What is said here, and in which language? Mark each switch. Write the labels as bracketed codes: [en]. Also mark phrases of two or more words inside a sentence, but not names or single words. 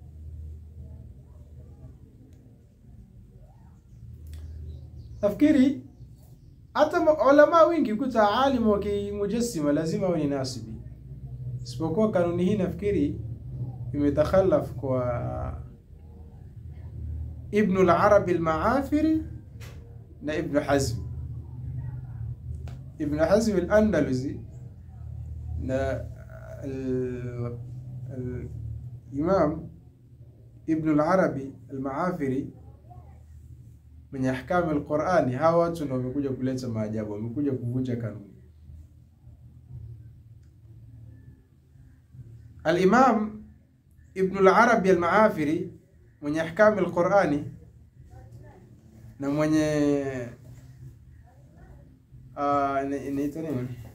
[sw] Nafikiri hata ulama wengi kuta alimu wa mujassima lazima wawe nasibi. Isipokuwa kanuni hii nafikiri imetakhalaf kwa Ibn al-Arabi al-Maafiri na Ibn Hazm. Ibn Hazm al-Andalusi na al-Imam Ibn al-Arabi al-Maafiri mwenye ahkamu al-Qur'ani, hawa watu ndio wamekuja kuleta maajabu, wamekuja kuvunja kanuni. Al-Imam Ibn al-Arabi al-Maafiri mwenye ahkamu al-Qur'ani na mwenye inaitwa nini?